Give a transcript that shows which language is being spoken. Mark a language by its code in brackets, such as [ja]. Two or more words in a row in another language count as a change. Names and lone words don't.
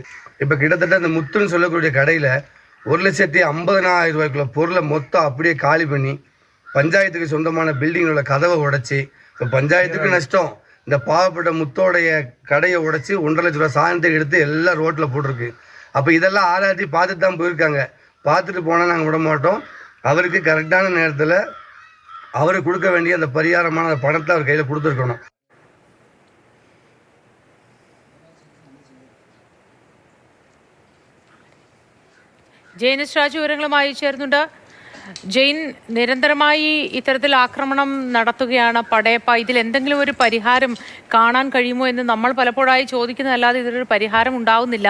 [ta] இப்போ கிட்டத்தட்ட அந்த முத்துன்னு சொல்லக்கூடிய கடையில் 1,50,000 ரூபாய்க்குள்ள பொருளை மொத்தம் அப்படியே காலி பண்ணி பஞ்சாயத்துக்கு சொந்தமான பில்டிங்கோட கதவை உடைச்சி, இப்போ பஞ்சாயத்துக்கு நஷ்டம், இந்த பாவப்பட்ட முத்தோடைய கடையை உடைச்சி 1.5 லட்ச ரூபா சாயந்தரம் எடுத்து எல்லாம் ரோட்டில் போட்டிருக்கு. அப்போ இதெல்லாம் ஆராய்ச்சி பார்த்துட்டு தான் போயிருக்காங்க. பார்த்துட்டு போனால் நாங்கள் விட மாட்டோம். அவருக்கு கரெக்டான நேரத்தில் அவருக்கு கொடுக்க வேண்டிய அந்த பரிகாரமான பணத்தை அவர் கையில் கொடுத்துருக்கணும். [ml] ജെയിൻ രാജു വിവരങ്ങളുമായി ചേർന്നുണ്ട്. ജെയിൻ, നിരന്തരമായി ഇത്തരത്തിൽ ആക്രമണം നടത്തുകയാണ് പടയപ്പ. ഇതിൽ എന്തെങ്കിലും ഒരു പരിഹാരം കാണാൻ കഴിയുമോ എന്ന് നമ്മൾ പലപ്പോഴായി ചോദിക്കുന്നതല്ലാതെ ഇതിലൊരു പരിഹാരം ഉണ്ടാവുന്നില്ല.